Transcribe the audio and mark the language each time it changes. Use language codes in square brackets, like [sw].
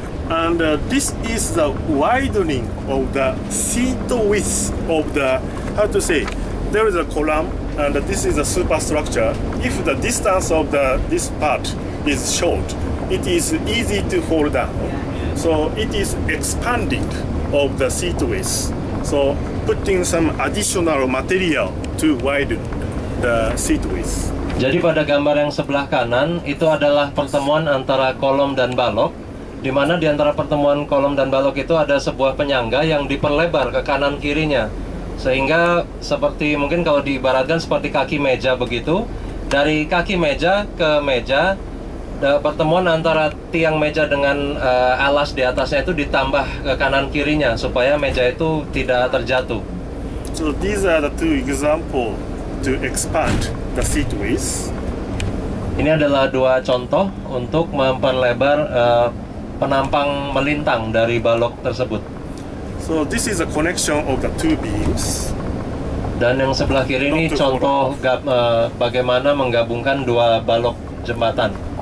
[en] And this is the widening of the seat width of the, how to say, there is a column and this is a superstructure. If the distance of this part is short, it is easy to fall down. So it is expanding of the seat width. So putting some additional material to widen the seat width. [id] Jadi pada gambar yang sebelah kanan itu adalah pertemuan antara kolom dan balok, di mana di antara pertemuan kolom dan balok itu ada sebuah penyangga yang diperlebar ke kanan kirinya, sehingga seperti mungkin kalau diibaratkan seperti kaki meja begitu, dari kaki meja ke meja, pertemuan antara tiang meja dengan alas di atasnya itu ditambah ke kanan kirinya supaya meja itu tidak terjatuh. [en] So these are the two examples to expand the seat width. [id] Ini adalah dua contoh untuk memperlebar penampang melintang dari balok tersebut. [en] So this is a connection of the two beams. [id] Dan yang sebelah kiri ini contoh bagaimana menggabungkan dua balok jembatan.